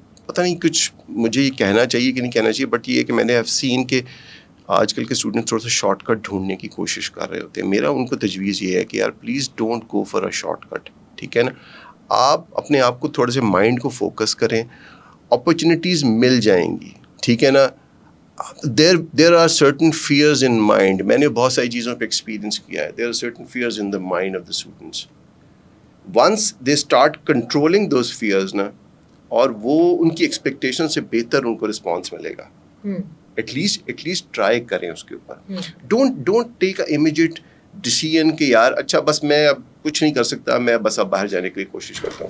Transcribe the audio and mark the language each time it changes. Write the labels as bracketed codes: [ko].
[ur] پتہ نہیں کچھ مجھے یہ کہنا چاہیے کہ نہیں کہنا چاہیے, بٹ یہ ہے کہ میں نے ہیو سین کہ آج کل کے اسٹوڈنٹ تھوڑا سا شارٹ کٹ ڈھونڈنے کی کوشش کر رہے ہوتے ہیں. میرا ان کو تجویز یہ ہے کہ یار [en] please don't go for a shortcut, [ur] ٹھیک ہے نا. آپ اپنے آپ کو تھوڑے سے مائنڈ کو فوکس کریں, اپرچونیٹیز مل جائیں گی, ٹھیک ہے نا. [en] there are certain fears in mind. [ur] میں نے بہت ساری چیزوں پہ ایکسپیرینس کیا ہے. [en] there are certain fears in the mind of the students. once they start controlling those fears [ur] نا, اور وہ ان کی ایکسپیکٹیشن سے بہتر ان کو رسپانس ملے گا. ایٹ لیسٹ ٹرائی کریں اس کے اوپر. [en] don't take a immediate decision [ur] کہ یار اچھا بس میں اب کچھ نہیں کر سکتا, میں بس اب باہر جانے کے لیے کوشش کرتا ہوں.